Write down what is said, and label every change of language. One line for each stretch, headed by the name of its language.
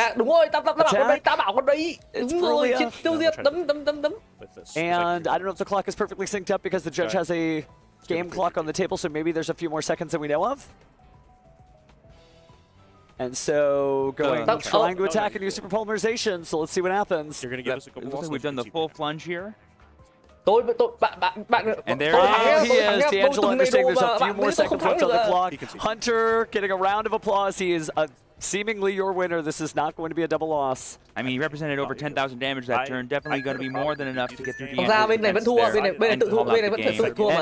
Vietnamese: Đúng rồi, ta bảo con đấy, ta bảo con đấy. Đúng rồi, tiêu diệt, đấm.
English: And I don't know if the clock is perfectly synced up because the judge has a game clock on the table, so maybe there's a few more seconds than we know of. And so trying to attack and use super polymerization, so let's see what happens. You're going to give us a couple more. We've done the full plunge here.
Vietnamese: Bạn
English: And there he is, D'Angelo understanding there's a few more seconds left on the clock. Hunter getting a round of applause. He is seemingly your winner. This is not going to be a double loss. I mean, he represented over 10,000 damage that turn. Definitely going to be more than enough to get through the
Vietnamese: bên này vẫn thua, bên này tự thua, bên này vẫn tự thua mà.